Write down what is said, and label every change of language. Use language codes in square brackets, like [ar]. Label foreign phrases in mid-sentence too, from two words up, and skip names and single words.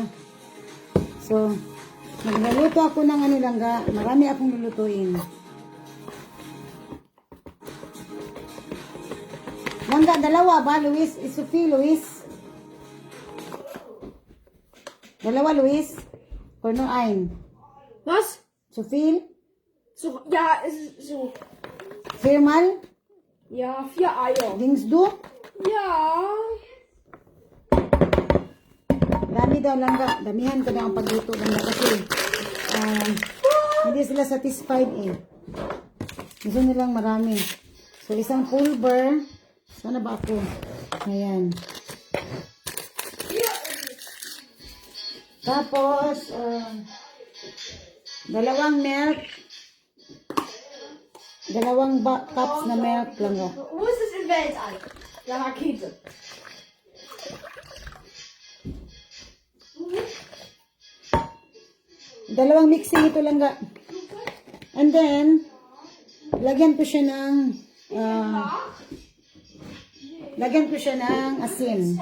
[tl] So, magluluto ako ng ano langga. Marami akong lulutuin. Langga, dalawa ba, Luis? Sophie, Luis? Dalawa, Luis? [en] Or no, [de] ein? Was? Sophie? So, ja, es ist so. Viermal? Ja, 4 Eier. Dings du? Ja. [tl] Dami daw langga. Damihan ko na ang pagluto langga kasi hindi sila satisfied eh. Gusto nilang marami. So, isang pulver. Sana ba ako? Ayan. Tapos, dalawang milk. Dalawang cups na milk lang. [de] Wo ist das im Weltall? Ja, Rakete. [tl] Dalawang mixing ito lang. [en] And then, [tl] lagyan ko siya ng asin.